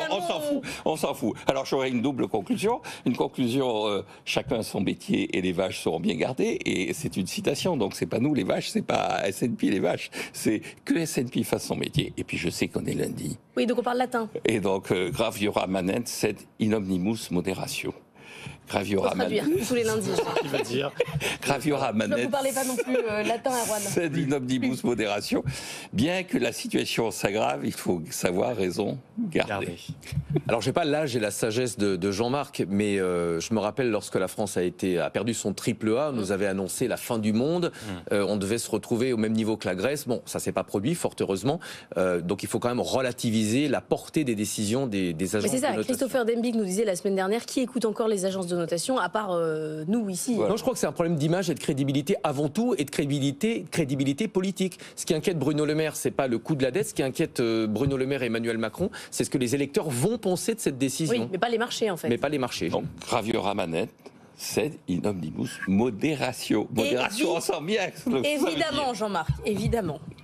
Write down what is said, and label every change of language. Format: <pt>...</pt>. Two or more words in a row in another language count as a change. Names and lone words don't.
<fr>On s'en fout. Alors j'aurais une double conclusion. Une conclusion, chacun son métier et les vaches seront bien gardées, et c'est une citation, donc c'est pas nous les vaches, c'est pas S&P les vaches, c'est que S&P fasse son métier. Et puis je sais qu'on est lundi. Oui, donc on parle latin. Et donc,</fr> <la>graviora manent sed in omnibus moderatio. Graviora</la> <fr>traduire tous les lundis. Il va dire. Graviora Ne manette. vous parlez pas non plus latin, Erwan. C'est</fr> <la>in omnibus</la> <fr>modération. Bien que la situation s'aggrave, il faut savoir raison garder. Alors, j'ai pas l'âge et la sagesse de Jean-Marc, mais je me rappelle lorsque la France a perdu son triple A, on nous avait annoncé la fin du monde. On devait se retrouver au même niveau que la Grèce. Bon, ça s'est pas produit, fort heureusement. Donc, il faut quand même relativiser la portée des décisions des agences Mais c'est ça, de notation. Christopher Dembig nous disait la semaine dernière, qui écoute encore les agences de notation, à part nous ici. Non, je crois que c'est un problème d'image et de crédibilité avant tout, et de crédibilité politique. Ce qui inquiète Bruno Le Maire, c'est pas le coût de la dette. Ce qui inquiète Bruno Le Maire et Emmanuel Macron, c'est ce que les électeurs vont penser de cette décision. Oui, mais pas les marchés en fait. Mais pas les marchés. Donc,</fr> <la>Graviora manette,</la> <fr>c'est</fr> <la>in omnibus</la> <fr>modération. Modération, on sent bien. Évidemment, Jean-Marc, évidemment.</fr>